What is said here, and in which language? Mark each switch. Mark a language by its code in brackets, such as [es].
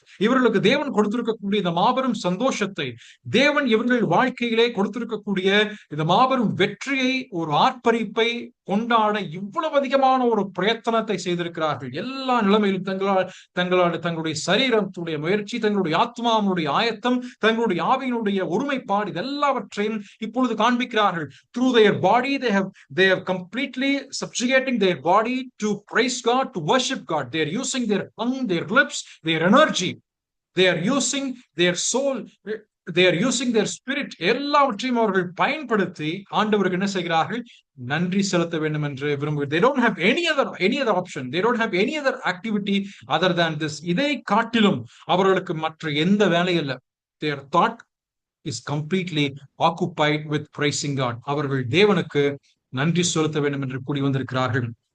[ta] இவர்களுக்கு தேவன் கொடுத்திருக்கக்கூடிய இந்த மாபெரும் சந்தோஷத்தை, தேவன் இவர்கள் வாழ்க்கையிலே கொடுத்திருக்கக்கூடிய இந்த மாபெரும் வெற்றியை, ஒரு ஆர்ப்பரிப்பை கொண்டாட இவ்வளவு அதிகமான ஒரு பிரயத்தனத்தை செய்திருக்கிறார்கள். எல்லா நிலைமையிலும் தங்களுடைய சரீரத்துடைய முயற்சி, தங்களுடைய ஆத்மாவுடைய ஆயத்தம், தங்களுடைய ஆவியினுடைய ஒருமைப்பாடு, இதெல்லாவற்றையும் இப்பொழுது காண்பிக்கிறார்கள். [en] Through their body they have completely subjugating their body to praise God, to worship God. They are using their tongue, their lips, their energy. They are using their soul, they are using their spirit. [ta] எல்லாவற்றையும் அவர்கள் பயன்படுத்தி ஆண்டவருக்கு என்ன செய்கிறார்கள்? நன்றி செலுத்த வேண்டும் என்று விரும்புகிறார்கள். [en] They don't have any other option. They don't have any other activity other than this. [ta] இதை காட்டிலும் அவர்களுக்கு மற்ற எந்த வேலை இல்லை. [en] Their thought is completely occupied with praising God. [ta] அவர்கள் தேவனுக்கு நன்றி செலுத்த வேண்டும் என்று கூடி வந்திருக்கிறார்கள்.